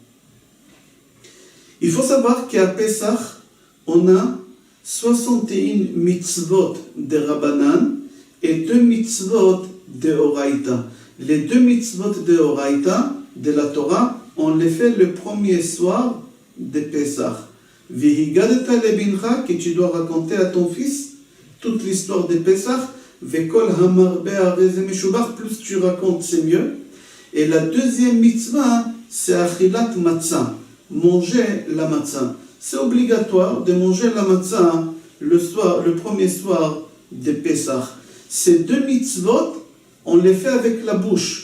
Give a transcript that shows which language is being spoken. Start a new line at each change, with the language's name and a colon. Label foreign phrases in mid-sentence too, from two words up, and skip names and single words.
French: Il faut savoir qu'à Pesach, on a 61 mitzvot de Rabbanan et 2 mitzvot de Oraïta. Les 2 mitzvot de Oraïta, de la Torah, on les fait le premier soir de Pesach.
Hebrew: והגדת לבנך,
French: que tu dois raconter à ton fils toute l'histoire de Pesach.
Hebrew: וכל המרבה הרי זה משובח,
French: plus tu racontes, c'est mieux. Et la deuxième mitzvah, c'est
Hebrew: אכילת מצה,
French: manger la matzah. C'est obligatoire de manger la matzah le premier soir de Pesach. Ces 2 mitzvot, on les fait avec la bouche.